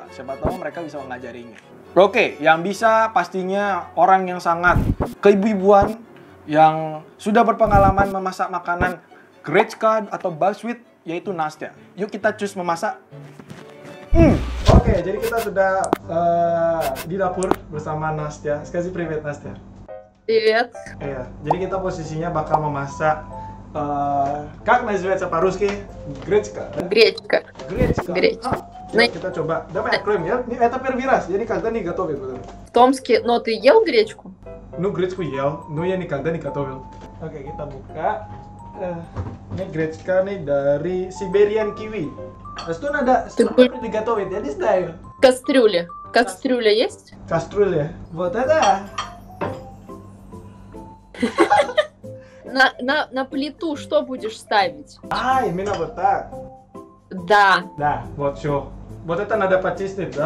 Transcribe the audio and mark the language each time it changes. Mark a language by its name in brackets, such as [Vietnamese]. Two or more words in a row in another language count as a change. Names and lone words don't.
[Indonesian] Siapa tahu mereka bisa mengajarinya. Oke, yang bisa pastinya orang yang sangat keibu-ibuan, yang sudah berpengalaman memasak makanan Gretchka atau buckwheat, yaitu Nastya. Yuk kita cus memasak. Oke, jadi kita sudah di dapur bersama Nastya. [Russian] Скажи привет, Nastya. Привет. [Indonesian] Iya, jadi kita posisinya bakal memasak [Russian] как называется по-русски? Гречка. Гречка. Гречка. Гречка. [Indonesian] Yuk, kita coba. [Russian] Давай откроем, я. Это первый раз, я никогда не готовил. В Томске, но ты ел гречку? Ну, гречку ел, но я никогда не готовил. [Indonesian] Oke, kita buka. Ini гречка nih dari Siberian Kiwi. Terus tuh ada seperti digatoin, [Russian] я не знаю. Кастрюля. Кастрюля есть? Кастрюля. Вот это. На плиту что будешь ставить? Именно вот так. Да. Да, вот все. Вот это надо почистить, да?